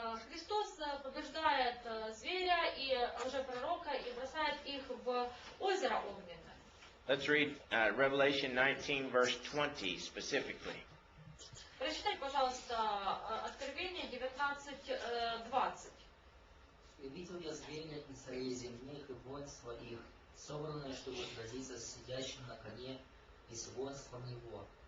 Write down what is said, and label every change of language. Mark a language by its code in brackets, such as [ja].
[ru] Христос побеждает зверя и лжепророка и бросает их в озеро огненное. [en] Let's read Revelation 19, verse 20 specifically. [ru] Прочитай, пожалуйста, Откровение 19:20. «И видел я зверя и царей земных, и воинства их, собранное, чтобы сразиться с сидящим на коне и с воинством его.